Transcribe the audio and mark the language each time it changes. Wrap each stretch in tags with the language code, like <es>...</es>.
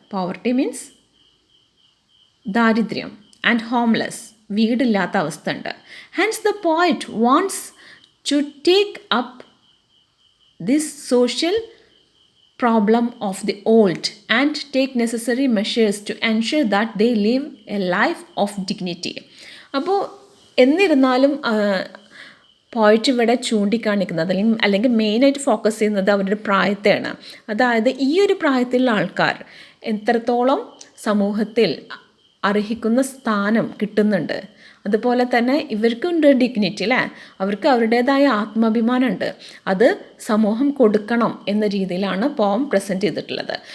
<en>poverty means</en> <ml>ദാരിദ്ര്യം and homeless, വീടില്ലാത്ത അവസ്ഥ ഉണ്ട്.</ml> <en>Hence the poet wants to take up this social problem of the old and take necessary measures to ensure that they live a life of dignity.</en> <ml>അപ്പോൾ എന്നിരുന്നാലും പോയിറ്റ് ഇവിടെ ചൂണ്ടിക്കാണിക്കുന്നത് അല്ലെങ്കിൽ മെയിനായിട്ട് ഫോക്കസ് ചെയ്യുന്നത് അവരുടെ പ്രായത്തെയാണ്. അതായത് ഈ ഒരു പ്രായത്തിലുള്ള ആൾക്കാർ എത്രത്തോളം സമൂഹത്തിൽ അർഹിക്കുന്ന സ്ഥാനം കിട്ടുന്നുണ്ട്, അതുപോലെ തന്നെ ഇവർക്കുണ്ട് ഡിഗ്നിറ്റി അല്ലേ, അവർക്ക് അവരുടേതായ ആത്മാഭിമാനമുണ്ട്, അത് സമൂഹം കൊടുക്കണം എന്ന രീതിയിലാണ് പോം പ്രസൻറ്റ് ചെയ്തിട്ടുള്ളത്.</ml>